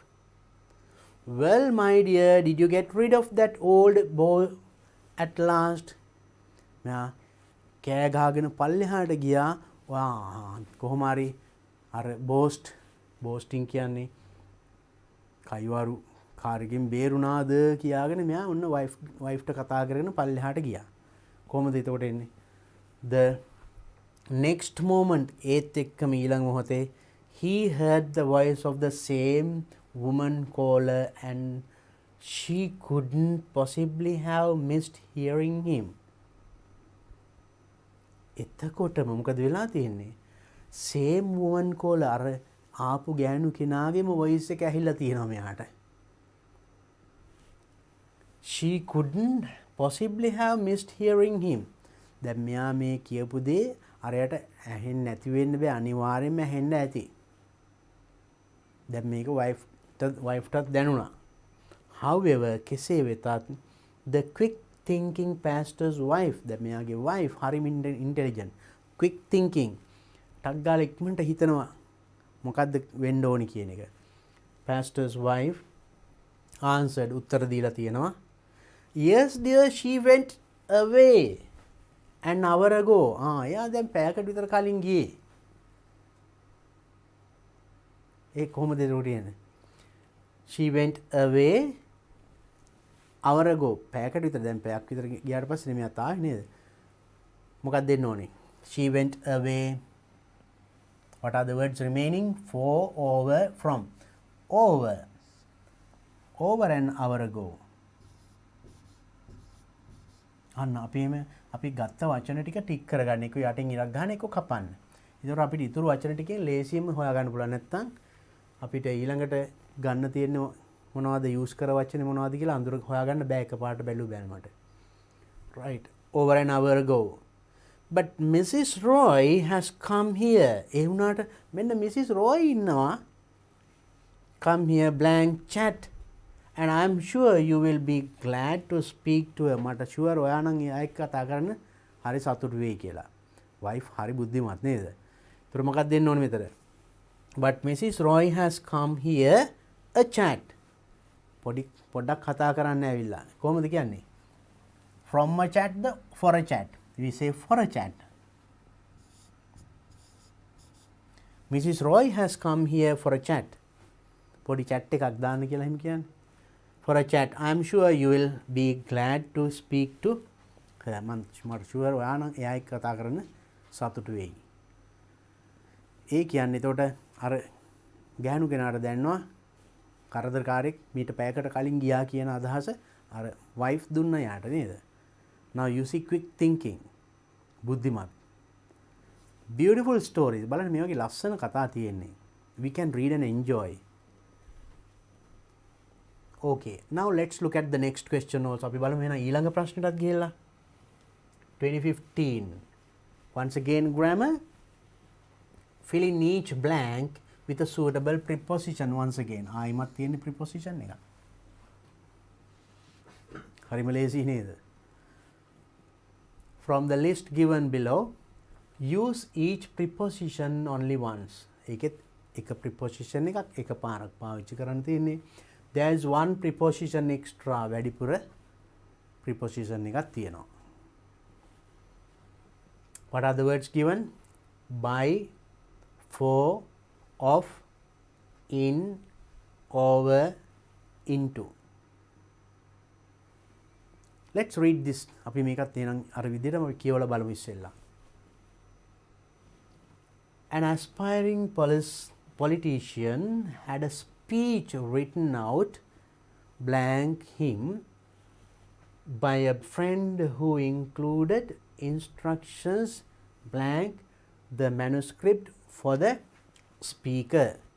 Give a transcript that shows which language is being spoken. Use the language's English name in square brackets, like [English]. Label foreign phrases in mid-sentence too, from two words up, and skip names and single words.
[English] Well, my dear, did you get rid of that old boy at last? [Sinhala] කෑ ගහගෙන පල්ලෙහාට ගියා. කොහොම හරි අර බෝස්ටිං කියන්නේ කයිවරු කාර්යයෙන් බේරුණාද කියාගෙන මෙයා ඔන්න වයිෆ්ට කතා කරගෙන පල්ලෙහාට ගියා. කොහොමද එතකොට එන්නේ? [English] The next moment, [Sinhala] ඒත් එක්කම ඊළඟ මොහොතේ [English] he heard the voice of the same woman caller and she couldn't possibly have missed hearing him. [Sinhala] එතකොටම මොකද වෙලා තියෙන්නේ? [English] same woman caller [Sinhala] අර ආපු ගෑනු කෙනාගේම voice එක ඇහිලා තියෙනවා මෙයාට. [English] She couldn't possibly have missed hearing him. [Sinhala] දැන් මෙයා මේ කියපු දේ අරයට ඇහෙන්නේ නැති වෙන්න බෑ, අනිවාර්යෙන්ම ඇහෙන්න ඇති. දැන් මේක වයිෆ්ටත් දැනුණා. [English] However, [Sinhala] කෙසේ වෙතත් [English] the quick thinking pastor's wife, [Sinhala] දැන් මෙයාගේ wife හරිම [English] intelligent, quick thinking, [Sinhala] ටක් ගාලා ඉක්මනට හිතනවා මොකද්ද වෙන්න ඕනි කියන එක. [English] pastor's wife answered, [Sinhala] උත්තර දීලා තියෙනවා. [English] Yes dear, she went away an hour ago. [Sinhala] එයා දැන් පැයකට විතර කලින් ගියේ. ඒ කොහොමද රෝටියනේ? [English] She went away hour ago. [Sinhala] පැයකට විතර, දැන් පැයක් විතර ගියාට පස්සේ මෙයා තායි නේද? මොකක්ද දෙන්න ඕනේ? [English] She went away. What are the words remaining? For, over, from. Over. Over an hour ago. [Sinhala] අන්න අපි ගත්ත වචන ටික ටික් කරගන්න. එක යටින් ඉරක් ගන්න, එක කපන්න. ඒතකොට අපිට ඉතුරු වචන ටිකෙන් ලේසියෙන්ම හොයාගන්න පුළුවන්. නැත්තම් අපිට ඊළඟට ගන්න තියෙන මොනවද යූස් කර වචනේ මොනවද කියලා අඳුර හොයාගන්න බෑ එකපාරට බැලුව බැලමට. [English] Right. Over an hour ago. But Mrs. Roy has come here. [Sinhala] ඒ වුණාට මෙන්න Mrs. Roy ඉන්නවා. [English] Come here, blank chat. And I am sure you will be glad to speak to her. [Sinhala] මට sure ඔයා නම් එයා එක්ක කතා කරන්න හරි සතුටු වෙයි කියලා. wife හරි බුද්ධිමත් නේද? ඒතර මොකක්ද දෙන්න ඕනේ මෙතන? [English] But Mrs. Roy has come here a chat. [Sinhala] පොඩ්ඩක් කතා කරන්න ඇවිල්ලා. කොහොමද කියන්නේ? [English] From a chat the for a chat. We say for a chat. Mrs. Roy has come here for a chat. [Sinhala] පොඩි chat එකක් දාන්න කියලා හිම කියන්නේ. [English] For a chat. I am sure you will be glad to speak to her. [Sinhala] මට sure ඔයා නම් එයා එක්ක කතා කරන්න සතුටු වෙයි. ඒ කියන්නේ එතකොට අර ගෑනු කෙනාට දැනනවා කරදරකාරයෙක් මීට පැයකට කලින් ගියා කියන අදහස අර wife දුන්න යාට නේද? [English] Now you see quick thinking. බුද්ධිමත්. Beautiful stories. [Sinhala] බලන්න මේ වගේ ලස්සන කතා තියෙන්නේ. [English] We can read and enjoy. Okay, now let's look at the next question also. [Sinhala] අපි බලමු එහෙනම් ඊළඟ ප්‍රශ්නෙටත් ගිහලා 2015. [English] Once again grammar. Fill in each blank with a suitable preposition once again. [Sinhala] ආයිමත් තියෙන preposition එක. හරිම ලේසි නේද? [English] From the list given below, use each preposition only once. [Sinhala] ඒකෙත් එක preposition එකක් එක පාරක් පාවිච්චි කරන්න තියෙන්නේ. [English] There is one preposition extra. [Sinhala] වැඩිපුර preposition එකක් තියෙනවා. [English] What are the words given? By, for, of, in, over, into. Let's read this. [Sinhala] අපි මේකත් එහෙනම් අර විදිහටම අපි කියවලා බලමු ඉස්සෙල්ලා. [English] An aspiring politician had a speech written out blank him by a friend who included instructions blank the manuscript for the speaker.